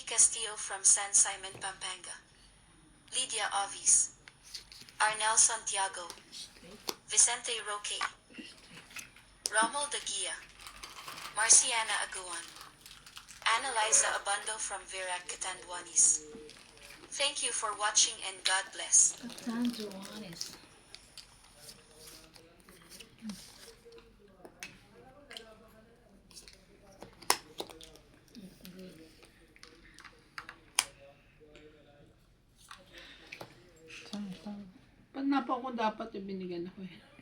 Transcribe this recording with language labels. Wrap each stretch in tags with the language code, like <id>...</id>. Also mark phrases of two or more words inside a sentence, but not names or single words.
<en>Castillo from San Simon, Pampanga, Lydia Ovis, Arnel Santiago, Vicente Roque, Rommel de Guia, Marciana Aguan. Annaliza Abando from Virac Catanduanes. Thank you for watching and God bless. Catanduanes.</en> <tl>Pag napa ako dapat yung binigyan ako eh.</tl>